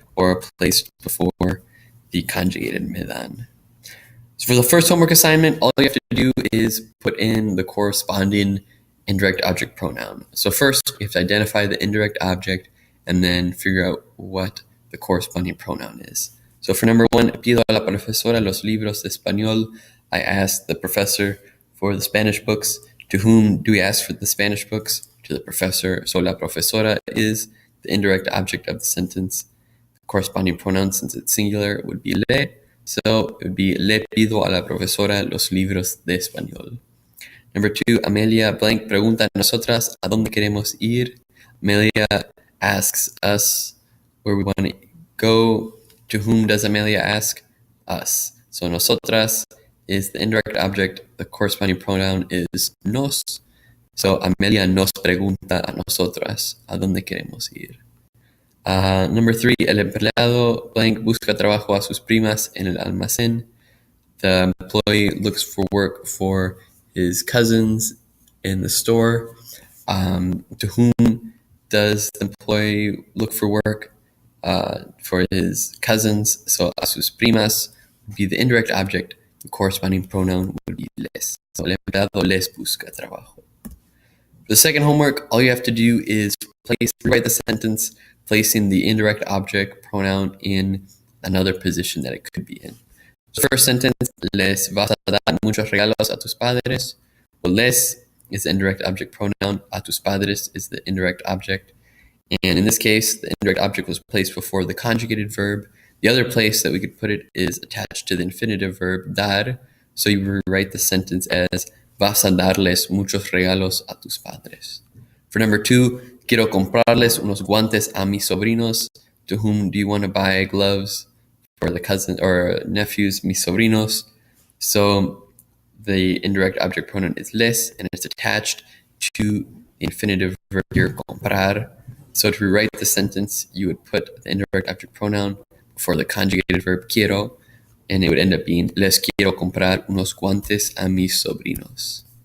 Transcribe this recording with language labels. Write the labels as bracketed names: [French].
[English] or placed before the conjugated me dan. So for the first homework assignment, all you have to do is put in the corresponding indirect object pronoun. So first, you have to identify the indirect object and then figure out what the corresponding pronoun is. So for number 1, [Spanish] pido a la profesora los libros de español. [English] I asked the professor for the Spanish books. To whom do we ask for the Spanish books? To the professor. So la profesora is the indirect object of the sentence. The corresponding pronoun, since it's singular, would be le. So it would be [Spanish] le pido a la profesora los libros de español. [English] Number 2, [Spanish] Amelia blank pregunta a nosotras a dónde queremos ir. [English] Amelia asks us where we want to go. To whom does Amelia ask? Us. So nosotras is the indirect object. The corresponding pronoun is nos. [Spanish] So Amelia nos pregunta a nosotras a dónde queremos ir. [English] Number 3, [Spanish] el empleado blank busca trabajo a sus primas en el almacén. [English] The employee looks for work for his cousins in the store. To whom does the employee look for work? For his cousins. So a sus primas would be the indirect object. The corresponding pronoun would be les. [Spanish] So el empleado les busca trabajo. [English] For the second homework, all you have to do is rewrite the sentence, placing the indirect object pronoun in another position that it could be in. So first sentence, [Spanish] les vas a dar muchos regalos a tus padres. [English] Well, les is the indirect object pronoun. A tus padres is the indirect object. And in this case, the indirect object was placed before the conjugated verb. The other place that we could put it is attached to the infinitive verb, dar. So you rewrite the sentence as [Spanish] vas a darles muchos regalos a tus padres. [English] For number 2, [Spanish] quiero comprarles unos guantes a mis sobrinos. [English] To whom do you want to buy gloves? For the cousin or nephews, mis sobrinos. So the indirect object pronoun is les, and it's attached to the infinitive verb here, comprar. So to rewrite the sentence, you would put the indirect object pronoun before the conjugated verb quiero, and it would end up being [Spanish] les quiero comprar unos guantes a mis sobrinos.